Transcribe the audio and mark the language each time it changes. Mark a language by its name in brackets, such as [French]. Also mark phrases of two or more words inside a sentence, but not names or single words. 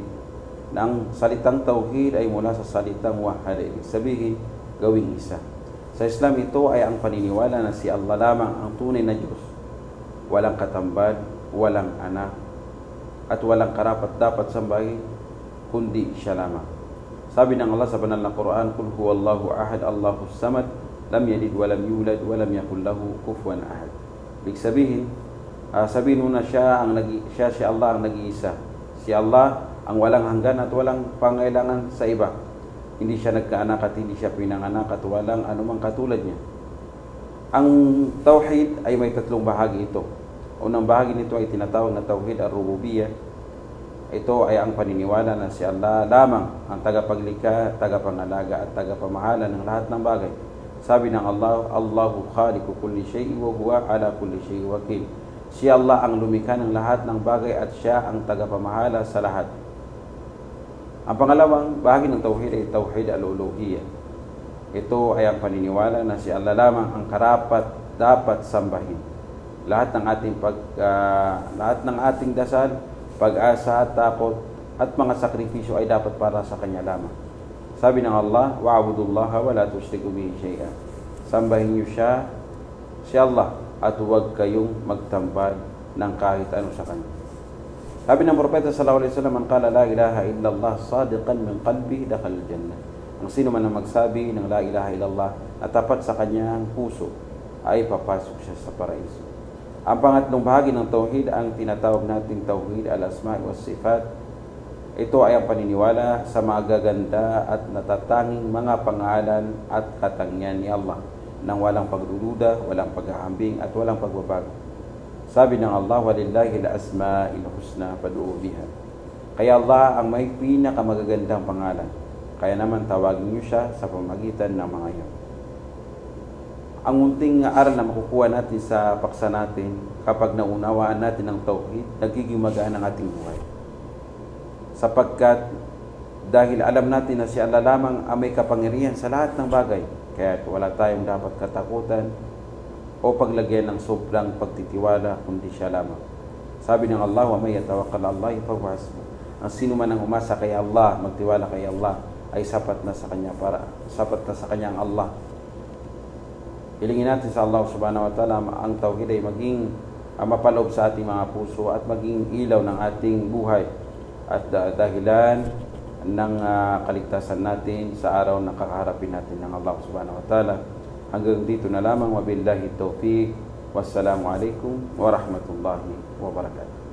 [Filipino] Ang salitang Tauhid ay mula sa salitang Wahhad, ibig sabihin, gawing isa. Sa Islam, ito ay ang paniniwala na si Allah lamang ang tunay na Diyos. Walang katambad, walang anak, at walang karapat dapat sambahin, kundi siya lamang. Sabi ng Allah sa banal na Quran, [Arabic] "قل هو الله أحد الله الصمد لم يلد ولم يولد ولم يكن له كفوا أحد." [Filipino] Ibig sabihin, sabihin mo na si Allah ang nag-iisa. Si Allah ang walang hanggan at walang pangailangan sa iba. Hindi siya nagkaanak at hindi siya pinanganak at walang anumang katulad niya. Ang Tauhid ay may tatlong bahagi ito. Unang bahagi nito ay tinatawag na Tauhid ar-Rububiyyah. Ito ay ang paniniwala na si Allah lamang ang tagapaglikha, tagapangalaga at tagapamahala ng lahat ng bagay. Sabi ng Allah, [Arabic] "الله خالق كل شيء وهو على كل شيء وكيل." [Filipino] Si Allah ang lumikha ng lahat ng bagay at siya ang tagapamahala sa lahat. Ang pangalawang bahagi ng Tauhid ay Tauhid al-Uluhiyyah. Ito ay ang paniniwala na si Allah lamang ang karapat dapat sambahin. Lahat ng ating dasal, pag-asa, takot at mga sakripisyo ay dapat para sa Kanya lamang. Sabi ng Allah, [Arabic] "واعبدوا الله ولا تشركوا به شيئا." [Filipino] Sambahin niyo siya, si Allah, at huwag kayong magtambal ng kahit ano sa Kanya. Sabi ng Propeta [Arabic] صلى الله عليه وسلم, "من قال لا إله إلا الله صادقا من قلبي دخل الجنة." [Filipino] Ang sino man ang magsabi ng [Arabic] لا إله إلا الله [Filipino] at tapat sa kanyang puso ay papasok siya sa paraiso. Ang pangatlong bahagi ng Tauhid ang tinatawag nating Tauhid al-Asma' wa Sifat. Ito ay ang paniniwala sa magaganda at natatanging mga pangalan at katangian ni Allah nang walang pagdududa, walang paghahambing at walang pagbabago. Sabi ng Allah, [Arabic] "ولله الأسماء الحسنى فادعوه بها." [Filipino] Kaya Allah ang may pinakamagagandang pangalan. Kaya naman tawagin niyo siya sa pamamagitan ng mga iyon. Ang munting aral na makukuha natin sa paksa natin, kapag naunawaan natin ang Tauhid, nagiging magaan ang ating buhay. Sapagkat dahil alam natin na si Allah lamang ang may kapangyarihan sa lahat ng bagay, kaya wala tayong dapat katakutan o paglagyan ng sobrang pagtitiwala kundi siya lamang. Sabi ng Allah, [Arabic] "ومن يتوكل على الله فهو حسبه." [Filipino] Ang sino man ang umasa kay Allah, magtiwala kay Allah, ay sapat na sa kanya ang Allah. Hilingin natin sa Allah [Arabic] سبحانه وتعالى [Filipino] ang Tauhid ay maging mapaloob sa ating mga puso at maging ilaw ng ating buhay at dahilan ng kaligtasan natin sa araw na kakaharapin natin ng Allah [Arabic] سبحانه وتعالى. [Filipino] Hanggang dito na lamang. [Arabic] وبالله التوفيق. والسلام عليكم ورحمة الله وبركاته.